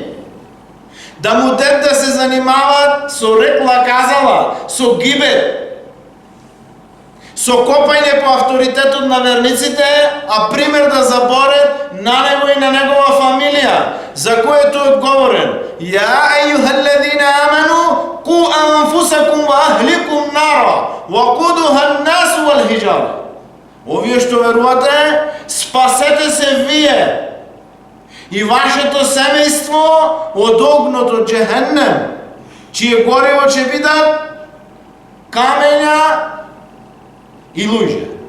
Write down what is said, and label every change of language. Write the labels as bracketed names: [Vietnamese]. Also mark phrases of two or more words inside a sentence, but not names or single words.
[Macedonian] Да му дадат да се занимават со рекла казала, со гибет, со копање по авторитетот на верниците, а пример да заборат на него и на негова фамилија, за којето е одговорен: [Arabic] يا أيها الذين آمنوا قوا أنفسكم وأهليكم نارا وقودها الناس والحجارة. [Macedonian] Овие што верувате, спасете се вие и вашето семејство од огното џехеннем, чие гориво ќе бидат камења и луѓе.